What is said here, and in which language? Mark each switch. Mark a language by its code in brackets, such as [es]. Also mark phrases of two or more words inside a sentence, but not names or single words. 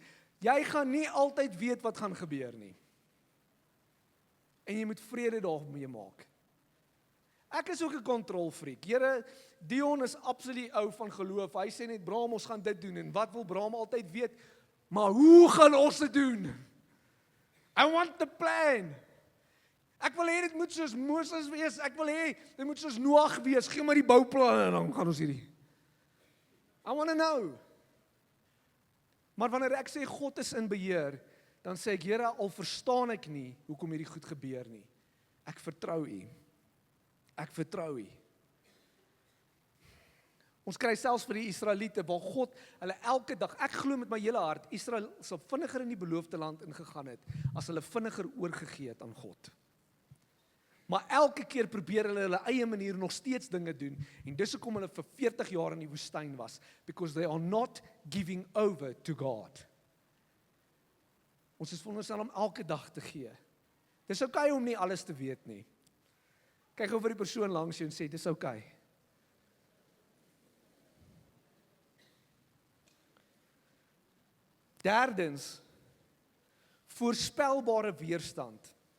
[af] Jy gaan nie altyd weet wat gaan gebeur nie. En jy moet vrede daarmee maak. Ek is ook 'n kontrolfreak. Here, Dion is absoluut ou van geloof. Hy sê net, Bram, ons gaan dit doen. En wat wil Bram altyd weet? Maar hoe gaan ons dit doen? [en] I want the plan. [af] Ek wil hê dit moet soos Moses wees. Ek wil hê dit moet soos Noag wees. Gee maar die bouplanne en dan gaan ons hierdie. [en] I want to know. [af] Maar wanneer ek sê God is in beheer, dan sê ek, Here, al verstaan ek nie hoekom hierdie goed gebeur nie. Ek vertrou U. Ek vertrou U. Ons kry selfs vir die Israeliete, waar God hulle elke dag, ek glo met my hele hart, Israel sal vinniger in die beloofde land ingegaan het, as hulle vinniger oorgegee het aan God. Maar elke keer probeer hulle eie manier nog steeds dinge doen. En dis hoekom hulle vir 40 jaar in die woestyn was. [en] Because they are not giving over to God. [af] Ons is veronderstel om elke dag te gee. Dis oukei om nie alles te weet nie. Kyk oor die persoon langs jou en sê, dis oukei. Derdens, voorspelbare weerstand.